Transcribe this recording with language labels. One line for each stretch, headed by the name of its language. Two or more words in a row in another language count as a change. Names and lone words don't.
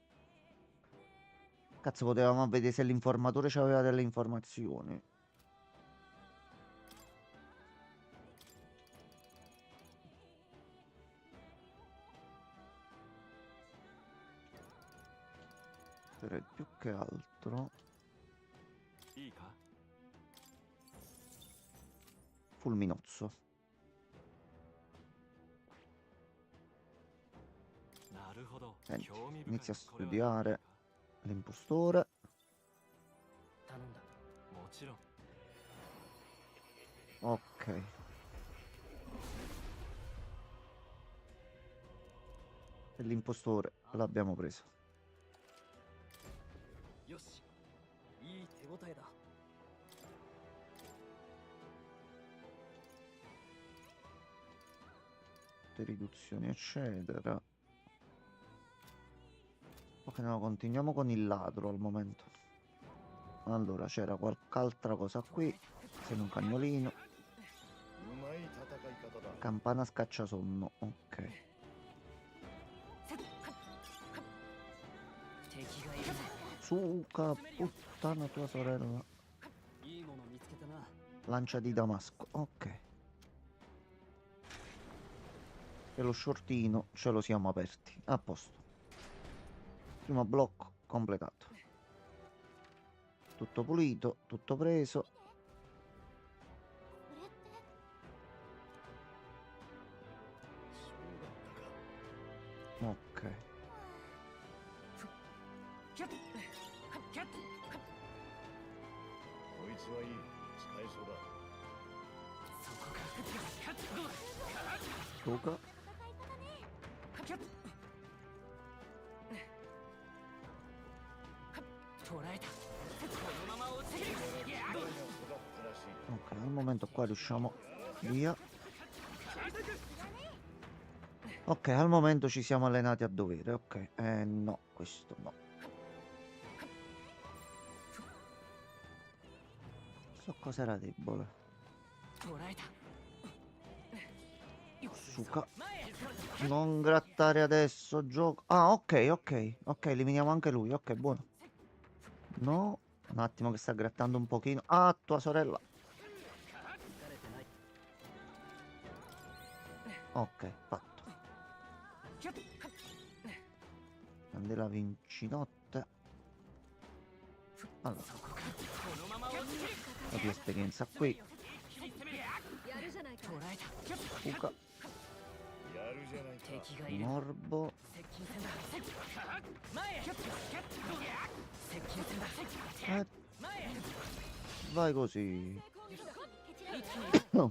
Italian: Cazzo, potevamo vedere se l'informatore aveva delle informazioni. Direi più che altro
Japanese: いいか
Italian: fulminozzo.
Japanese: なるほど
Italian: Senti,
Japanese: 興味深い
Italian: inizia a
Japanese: これは
Italian: studiare l'impostore.
Japanese: 頼んだ。もちろん
Italian: Ok. E l'impostore l'abbiamo preso.
Japanese: よし、いい手応えだ。
Italian: Tutte riduzioni, eccetera. Ok, no, continuiamo con il ladro al momento. Allora, c'era qualche altra cosa qui. Se non cagnolino.
Japanese: うまい戦い方だ。
Italian: Campana scacciasonno. Ok.
Japanese: 敵がいるぜ。
Italian: Suka, puttana tua sorella.
Japanese: いいもの見つけたな。
Italian: Lancia di Damasco. Ok. E lo shortino ce lo siamo aperti. A posto. Primo blocco completato. Tutto pulito, tutto preso.
Japanese: そうだったか。 Ok. キャッキャッ。こいつはいい。使えそうだ。そこか。キャッどうだ。
Italian: Suka.
Japanese: キャッ。捕らえた。このまま落ちる。いや。育ったらしい。
Italian: Ok, al momento qua riusciamo via. Ok, al momento ci siamo allenati a dovere. Ok, no, questo no. So cos'era debole.
Japanese: 捕らえた。
Italian: Suka. Non grattare adesso, gioco. Ah, ok, ok. Ok, eliminiamo anche lui. Ok, buono. No, un attimo che sta grattando un pochino. Ah, tua sorella. Ok, fatto. Candela vincinotte. Allora,
Japanese: このまま落ちる。
Italian: un po' di esperienza qui.
Japanese: やるじゃないか。捕らえた。 Suka, やるじゃないか。敵がいる。
Italian: Morbo.
Japanese: 接近戦だ。前へ。キャッキャッ。接近戦だ。 前へ。
Italian: Vai così.
Japanese: 一気に。